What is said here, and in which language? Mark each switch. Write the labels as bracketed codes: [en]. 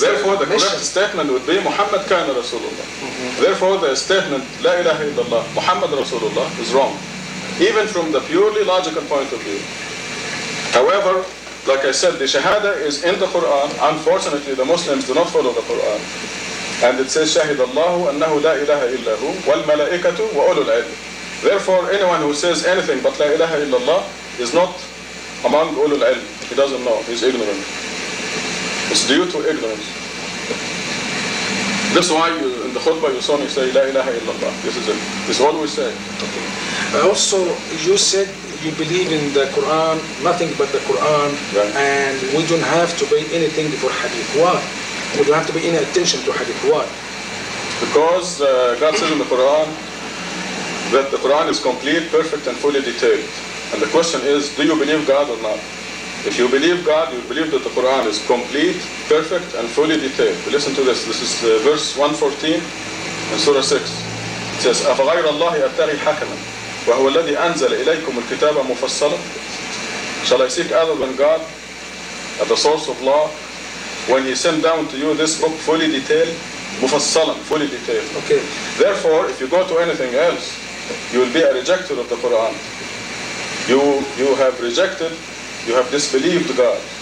[en] Therefore, the mission. correct statement would be [ar] Muhammad kana Rasulullah. [en] Therefore, the statement [ar] La ilaha illallah Muhammad Rasulullah [en] is wrong, even from the purely logical point of view. However, like I said, the Shahada is in the Quran. Unfortunately, the Muslims do not follow the Quran. And it says, [ar] شَهِدَ اللَّهُ أَنَّهُ لَا إِلَهَ إِلَّا هُ وَالْمَلَائِكَةُ وَأُولُو الْعِلْمِ. [en] Therefore, anyone who says anything but La ilaha illallah is not among ulul ilm. He doesn't know. He's ignorant. It's due to ignorance. That's why in the khutbah you saw me say La ilaha illallah. This is it. This is all we say. Also, you said you believe in the Quran, nothing but the Quran, Right. and we don't have to pay anything for hadith. Why? We don't have to pay any attention to hadith. Why? Because God says in the Quran that the Quran is complete, perfect, and fully detailed. And the question is, do you believe God or not? If you believe God, you believe that the Quran is complete, perfect, and fully detailed. Listen to this. This is verse 114 in Surah 6. It says, [ar] أَفَغَيْرَ اللَّهِ أَبْتَغِي حَكَمًا وَهُوَ الَّذِي أَنزَلَ إِلَيْكُمُ الْكِتَابَ مُفَصَّلًا. [en] Shall I seek other than God at the source of law when He sent down to you this book fully detailed? [ar] مُفَصَّلًا, [en] fully detailed. Okay. Therefore, if you go to anything else, you will be a rejecter of the Quran. You have rejected, you have disbelieved God.